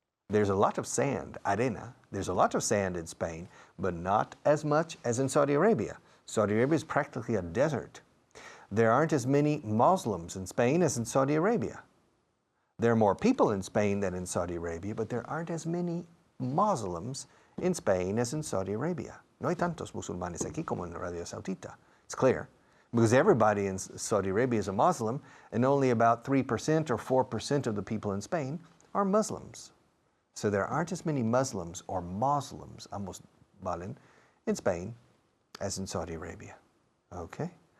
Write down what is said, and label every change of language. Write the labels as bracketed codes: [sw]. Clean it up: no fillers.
[en] There's a lot of sand, arena. There's a lot of sand in Spain, but not as much as in Saudi Arabia. Saudi Arabia is practically a desert. There aren't as many Muslims in Spain as in Saudi Arabia. There are more people in Spain than in Saudi Arabia, but there aren't as many Muslims in Spain as in Saudi Arabia. [es] No hay tantos musulmanes aquí como en Arabia Saudita. [en] It's clear, because everybody in Saudi Arabia is a Muslim, and only about 3% or 4% of the people in Spain are Muslims. So there aren't as many Muslims or Muslims, [es] ambos valen, [en] in Spain as in Saudi Arabia. Okay?